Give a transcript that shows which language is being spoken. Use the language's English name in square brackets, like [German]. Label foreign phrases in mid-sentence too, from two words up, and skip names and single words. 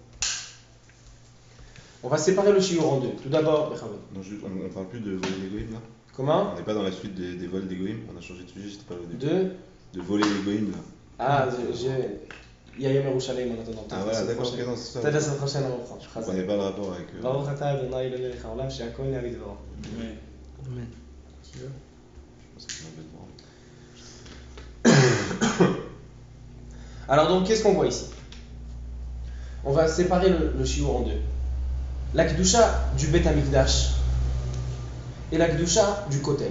[French] On va séparer le shiur en 2. Tout d'abord, non, on parle plus de voler les goïms là. Comment? On n'est pas dans la suite des vols des goïms, on a changé de sujet, j'étais pas au début. De voler les goïms là. Ah, il y a Yom Yerushalayim en attendant. Ah voilà, d'accord, ok, non, c'est ça. Peut-être la semaine prochaine on reprend. Je comprenais pas le rapport avec. [Hebrew] ברוך אתה אדוני אלוהינו מלך העולם שהכל נהיה בדברו. [French] Amen. Je pense que c'est un peu de Alors donc, qu'est-ce qu'on voit ici? On va séparer le shiur en 2. La Kedusha du Bet Hamikdash et la Kedusha du Kotel.